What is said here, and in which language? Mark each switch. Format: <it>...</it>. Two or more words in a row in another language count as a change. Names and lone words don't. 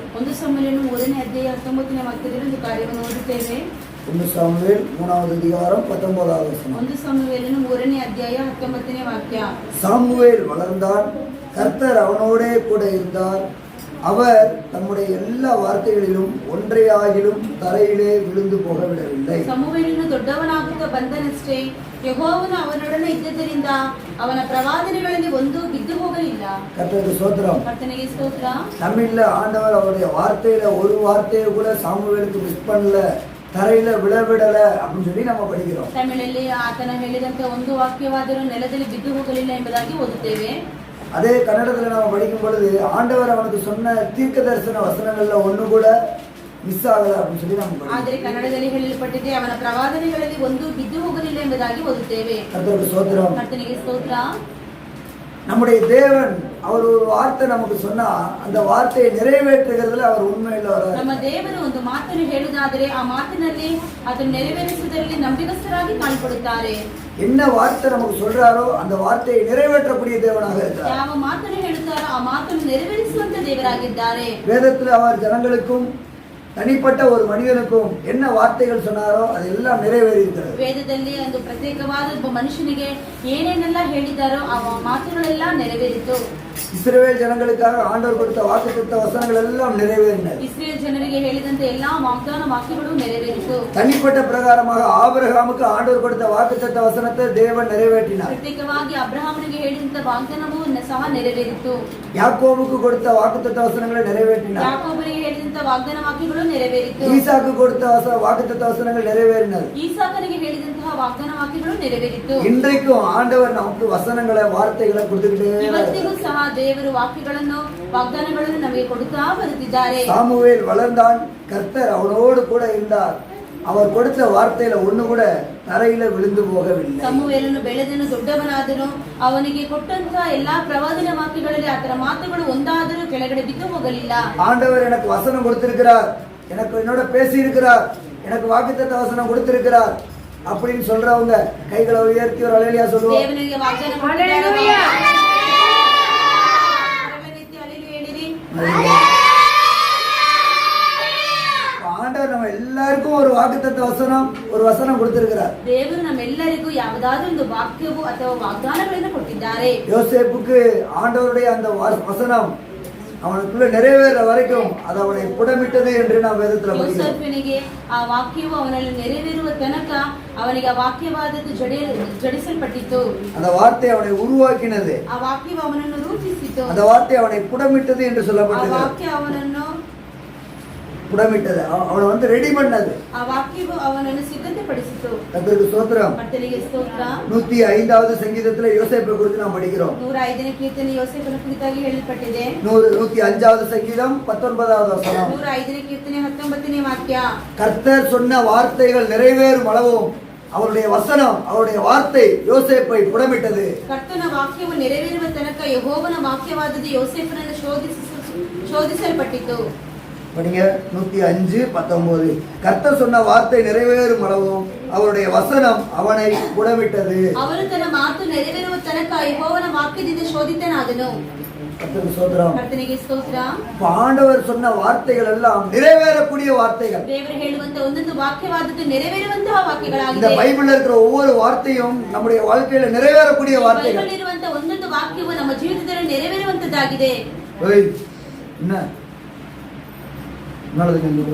<kn>1 சாமுவேல் 1ನೇ ಅಧ್ಯಾಯ 19ನೇ ವಾಕ್ಯದಲ್ಲಿ ಒಂದು ಕಾರ್ಯವನ್ನು ಓದುತ್ತೇವೆ.</kn> <ta>1 சாமுவேல் 3வது அதிகாரம் 19வது வசனம்.</ta> <kn>1 சாமுவேல் 3ನೇ ಅಧ್ಯಾಯ 19ನೇ ವಾಕ್ಯ.</kn> <ta>சாமுவேல் வளர்ந்தான், கர்த்தர் அவனோடே கூட இருந்தார். அவர் தம்முடைய எல்லா வார்த்தைகளிலும் ஒன்றையாகிலும் தரையிலே விழுந்து போகவிடவில்லை.</ta> <kn>ಸಮುವೇಲನು ದೊಡ್ಡವನಾಗುತ್ತಾ ಬಂದನಷ್ಟೇ, ಯೆಹೋವನು ಅವನೊಡನೆ ಇದ್ದದರಿಂದ ಅವನ ಪ್ರವಾದನೆಗಳಲ್ಲಿ ಒಂದು ಬಿದ್ದು ಹೋಗಲಿಲ್ಲ.</kn> <ta>கர்த்தருக்கு ஸ்தோத்திரம்.</ta> <kn>கர்த்தனுக்கு ಸ್ತೋತ್ರ.</kn> <ta>நம்மில்ல ஆண்டவர் அவருடைய வார்த்தையில ஒரு வார்த்தையை கூட சாமுவேலுக்கு மிஸ் பண்ணல, தரையில விழவிடல அப்படின்னு சொல்லி நம்ம படிக்கிறோம்.</ta> <kn>ತಮಿಳಲ್ಲಿ ಆತನ ಹೇಳಿದಂತೆ ಒಂದು ವಾಕ್ಯವಾದರೂ ನೆಲದಲ್ಲಿ ಬಿದ್ದು ಹೋಗಲಿಲ್ಲ ಎಂಬುದಾಗಿ ಓದುತ್ತೇವೆ.</kn> <ta>அதே கன்னடத்துல நம்ம படிக்கும் பொழுது ஆண்டவர் அவனுக்கு சொன்ன தீர்க்க தரிசன வசனங்கள்ல ஒண்ணு கூட மிஸ் ஆகல அப்படின்னு சொல்லி நம்ம படிக்கிறோம்.</ta> <kn>ಆದರೆ ಕನ್ನಡದಲ್ಲಿ ಹೇಳಲ್ಪಟ್ಟಿದೆ ಅವನ ಪ್ರವಾದನೆಗಳಲ್ಲಿ ಒಂದು ಬಿದ್ದು ಹೋಗಲಿಲ್ಲ ಎಂಬುದಾಗಿ ಓದುತ್ತೇವೆ.</kn> <ta>கர்த்தருக்கு ஸ்தோத்திரம்.</ta> <kn>ಕರ್ತನಿಗೆ ಸ್ತೋತ್ರ.</kn> <ta>நம்முடைய தேவன் அவர் ஒரு வார்த்தை நமக்கு சொன்னா அந்த வார்த்தையை நிறைவேற்றுகிறதுல அவர் உண்மையுள்ளவர்.</ta> <kn>ನಮ್ಮ ದೇವರು ಒಂದು ಮಾತನ್ನು ಹೇಳುವುದಾದರೆ ಆ ಮಾತಿನಲ್ಲಿ ಅದನ್ನು ನೆರವೇರಿಸುವುದರಲ್ಲಿ ನಂಬಿಗಸ್ತರಾಗಿ ಕಾಣಿಕೊಳ್ಳುತ್ತಾರೆ.</kn> <ta>என்ன வார்த்தை நமக்கு சொல்றாரோ அந்த வார்த்தையை நிறைவேற்றக்கூடிய தேவனாக இருக்கிறார்.</ta> <kn>ಯಾವ ಮಾತನ್ನು ಹೇಳುತ್ತಾರೋ ಆ ಮಾತನ್ನು ನೆರವೇರಿಸುವಂತ ದೇವರಾಗಿದ್ದಾರೆ.</kn> <ta>வேதத்தில் அவர் ஜனங்களுக்கும் தனிப்பட்ட ஒரு மனிதனுக்கும் என்ன வார்த்தைகள் சொன்னாரோ அதெல்லாம் நிறைவேறியிருக்கிறது.</ta> <kn>ವೇದದಲ್ಲಿ ಒಂದು ಪ್ರತ್ಯೇಕವಾದ ಒಬ್ಬ ಮನುಷ್ಯನಿಗೆ ಏನೇನೆಲ್ಲ ಹೇಳಿದಾರೋ ಆ ಮಾತುಗಳೆಲ್ಲ ನೆರವೇರಿತು.</kn> <ta>இஸ்ரவேல் ஜனங்களுக்காக ஆண்டவர் கொடுத்த வாக்குத்தத்த வசனங்கள் எல்லாம் நிறைவேறின.</ta> <kn>இஸ்ரேல் ಜನರಿಗೆ ಹೇಳಿದಂತೆ ಎಲ್ಲಾ ವಾಗ್ದಾನ ವಾಕ್ಯಗಳು ನೆರವೇರಿತು.</kn> <ta>தனிப்பட்ட பிரகாரமாக ஆபிரகாமுக்கு ஆண்டவர் கொடுத்த வாக்குத்தத்த வசனத்தை தேவன் நிறைவேற்றினார்.</ta> <kn>ಪ್ರತ್ಯೇಕವಾಗಿ ಅಬ್ರಹಾಮನಿಗೆ ಹೇಳಿದಂತ ವಾಗ್ದಾನವೂ ಸಹ ನೆರವೇರಿತು.</kn> <ta>யாக்கோபுக்கு கொடுத்த வாக்குத்தத்த வசனங்களை நிறைவேற்றினார்.</ta> <kn>ಯಾಕೋಬನಿಗೆ ಹೇಳಿದಂತ ವಾಗ್ದಾನ ವಾಕ್ಯಗಳು ನೆರವೇರಿತು.</kn> <ta>ஈசாக்கு கொடுத்த வாக்குத்தத்த வசனங்கள் நிறைவேறினது.</ta> <kn>ಈಸಾಕನಿಗೆ ಹೇಳಿದಂತಹ ವಾಗ್ದಾನ ವಾಕ್ಯಗಳು ನೆರವೇರಿತು.</kn> <ta>இன்றைக்கும் ஆண்டவர் நமக்கு வசனங்களை வார்த்தைகளை கொடுத்துக்கிட்டே</ta> <kn>ಇವತ್ತಿಗೂ ಸಹ ದೇವರು ವಾಕ್ಯಗಳನ್ನು ವಾಗ್ದಾನಗಳನ್ನು ನಮಗೆ ಕೊಡುತ್ತಾ ಬರುತ್ತಿದ್ದಾರೆ.</kn> <ta>சாமுவேல் வளர்ந்தான், கர்த்தர் அவனோடு கூட இருந்தார். அவர் கொடுத்த வார்த்தையில ஒண்ணு கூட தரையில விழுந்து போகவில்லை.</ta> <kn>ಸಮುವೇಲನು ಬೆಳೆದನು, ದೊಡ್ಡವನಾದನು, ಅವನಿಗೆ ಕೊಟ್ಟಂತಹ ಎಲ್ಲಾ ಪ್ರವಾದನ ವಾಕ್ಯಗಳಲ್ಲಿ ಆತನ ಮಾತುಗಳು ಒಂದಾದರೂ ಕೆಳಗಡೆ ಬಿದ್ದು ಹೋಗಲಿಲ್ಲ.</kn> <ta>ஆண்டவர் எனக்கு வசனம் கொடுத்திருக்கிறார், எனக்கு என்னோட பேசி இருக்கிறார், எனக்கு வாக்குத்தத்த வசனம் கொடுத்திருக்கிறார் அப்படின்னு சொல்றவங்க கைகளை உயர்த்தி ஒரு அல்லேலூயா சொல்லுவோம். தேவனுடைய வாಗ್ದಾನ ஹalleluya. ஆண்டவர் நம்ம எல்லாருக்கும் ஒரு வாக்குத்தத்த வசனம் ஒரு வசனம் கொடுத்திருக்கிறார்.</ta> <kn>ದೇವರು ನಮ್ಮೆಲ್ಲರಿಗೂ ಯಾವುದಾದರೂ ಒಂದು ವಾಕ್ಯವು ಅಥವಾ ವಾಗ್ದಾನಗಳನ್ನು ಕೊಟ್ಟಿದ್ದಾರೆ.</kn> <ta>யோசேப்புக்கு ஆண்டவருடைய அந்த வசனம் அவனுக்குள்ள நிறைவேற வரைக்கும் அது அவனை புடமிட்டது என்று நாம் வேதத்துல படிக்கிறோம்.</ta> <kn>யோசேಫನಿಗೆ ಆ ವಾಕ್ಯವು ಅವನಲ್ಲಿ ನೆರವೇರುವ ತನಕ ಅವನಿಗೆ ಆ ವಾಕ್ಯವಾದದ್ದು ಜಡಿಸಲ್ಪಟ್ಟಿತು.</kn> <ta>அந்த வார்த்தை அவனை உருவாக்கினது.</ta> <kn>ಆ ವಾಕ್ಯವು ಅವನನ್ನು ರೂಪಿಸಿತು.</kn> <ta>அந்த வார்த்தை அவனை புடமிட்டது என்று சொல்லப்பட்டது.</ta> <kn>ಆ ವಾಕ್ಯ ಅವನನ್ನು</kn> <ta>புடமிட்டது, அவனை வந்து ரெடி பண்ணது.</ta> <kn>ಆ ವಾಕ್ಯವು ಅವನನ್ನು ಸಿದ್ಧತೆಪಡಿಸಿತು.</kn> <ta>கர்த்தருக்கு ஸ்தோத்திரம்.</ta> <kn>ಕರ್ತನಿಗೆ ಸ್ತೋತ್ರ.</kn> <ta>105வது சங்கீதத்துல யோசேப்பை குறித்து நாம் படிக்கிறோம்.</ta> <kn>105ನೇ ಕೀರ್ತನೆ ಯೋಸೇಫನ ಕುರಿತಾಗಿ ಹೇಳಲ್ಪಟ್ಟಿದೆ.</kn> <ta>105வது சங்கீதம் 19வது வசனம்.</ta> <kn>105ನೇ ಕೀರ್ತನೆ 19ನೇ ವಾಕ್ಯ.</kn> <ta>கர்த்தர் சொன்ன வார்த்தைகள் நிறைவேறும் அளவும் அவருடைய வசனம் அவருடைய வார்த்தை யோசேப்பை புடமிட்டது.</ta> <kn>ಕರ್ತನ ವಾಕ್ಯವು ನೆರವೇರುವ ತನಕ ಯೆಹೋವನ ವಾಕ್ಯವಾದದ್ದು ಯೋಸೇಫನನ್ನು ಶೋಧಿಸಲ್ಪಟ್ಟಿತು.</kn> <ta>படிங்க 105:19. கர்த்தர் சொன்ன வார்த்தை நிறைவேறும் அளவும் அவருடைய வசனம் அவனை புடமிட்டது.</ta> <kn>அவನು ತನ್ನ ಮಾತು ನೆರವೇರುವ ತನಕ ಯೆಹೋವನ ವಾಕ್ಯದಿಂದ ಶೋಧಿತನಾದನು.</kn> <ta>கர்த்தருக்கு ஸ்தோத்திரம்.</ta> <kn>ಕರ್ತನಿಗೆ ಸ್ತೋತ್ರ.</kn> <ta>ஆண்டவர் சொன்ன வார்த்தைகள் எல்லாம் நிறைவேறக்கூடிய வார்த்தைகள்.</ta> <kn>ದೇವರು ಹೇಳುವಂತ ಒಂದೊಂದು ವಾಕ್ಯವಾದದ್ದು ನೆರವೇರುವಂತಹ ವಾಕ್ಯಗಳಾಗಿದೆ.</kn> <ta>இந்த பைபிள்ல இருக்கிற ஒவ்வொரு வார்த்தையும் நம்முடைய வாழ்க்கையில நிறைவேறக்கூடிய வார்த்தைகள்.</ta> <kn>ಬೈಬಲ್ ಇರುವಂತ ಒಂದೊಂದು ವಾಕ್ಯವು ನಮ್ಮ ಜೀವಿತದಲ್ಲಿ ನೆರವೇರುವಂತದ್ದಾಗಿದೆ.</kn> <ta>என்ன நல்லதுங்க</ta>